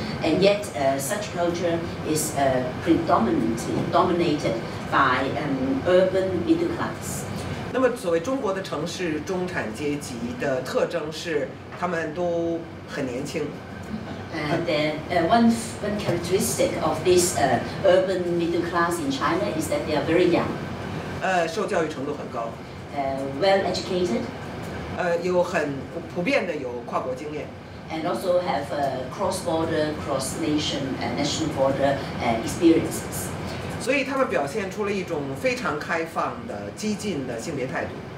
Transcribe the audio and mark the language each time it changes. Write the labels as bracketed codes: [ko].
[en] and yet such culture is predominantly dominated by urban middle class. [zh] 那么，所谓中国的城市中产阶级的特征是，他们都很年轻。 [en] One characteristic of this urban middle class in China is that they are very young. [zh] 受教育程度很高。 [en] Well educated. [zh] 有很普遍的有跨国经验。 [en] And also have cross-border, cross-nation, national border experiences. [zh] 所以他们表现出了一种非常开放的、激进的性别态度。